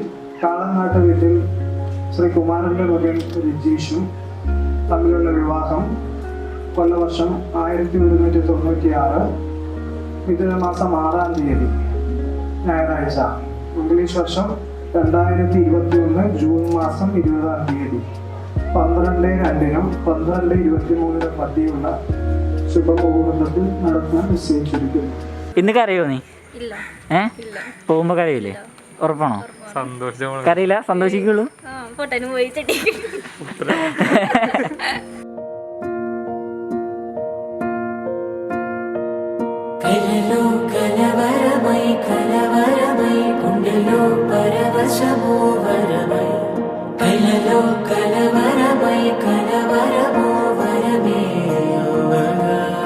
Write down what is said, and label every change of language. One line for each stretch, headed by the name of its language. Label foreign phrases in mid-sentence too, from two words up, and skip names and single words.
Malayalam: കാളങ്ങാട്ട് വീട്ടിൽ ശ്രീ കുമാരന്റെ മകൻ രജീഷും തമ്മിലുള്ള വിവാഹം കൊല്ലവർഷം 1196 മിഥുനമാസം 6-ാം തീയതി ഞായറാഴ്ച, ഇംഗ്ലീഷ് വർഷം 2021 ജൂൺ മാസം 20-ാം തീയതി 12:02 12:23 മധ്യയുള്ള ശുഭമുഹൂർത്തത്തിൽ നടത്താൻ നിശ്ചയിച്ചിരിക്കുന്നു. ഇന്ന് കരയോ നീ? പോകുമ്പോ കരയില്ലേ? ഉറപ്പാണോ? കരയില്ല, സന്തോഷിക്കുള്ളൂ.
Telugu: కలలో కలవరమై కలవరమై గుండెలో పరవశమో వరమై, కలలో కలవరమై కలవరమో వరమే యోగగా,